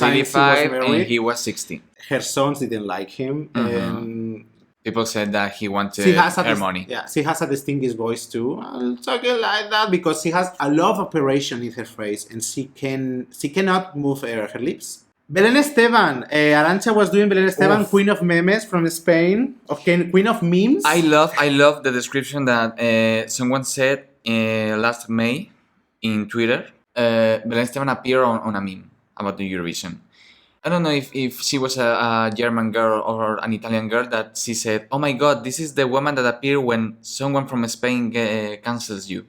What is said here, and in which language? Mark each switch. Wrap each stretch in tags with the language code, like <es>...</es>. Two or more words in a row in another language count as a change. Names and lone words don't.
<en>time 85 married, and he was 60. her sons didn't like him. And People said that he wanted she has her money. Yeah, she has a distinguished voice too. I'm talking like that because she has a lot of operation in her face and she cannot move her lips. Belén Esteban. Arantxa was doing Belén Esteban, Oof. Queen of Memes from Spain. Queen of Memes. I love the description that someone said last May in Twitter. Belén Esteban appeared on a meme about the Eurovision. I don't know if she was a German girl or an Italian girl that she said, "Oh my God, this is the woman that appeared when someone from Spain cancels you."</en>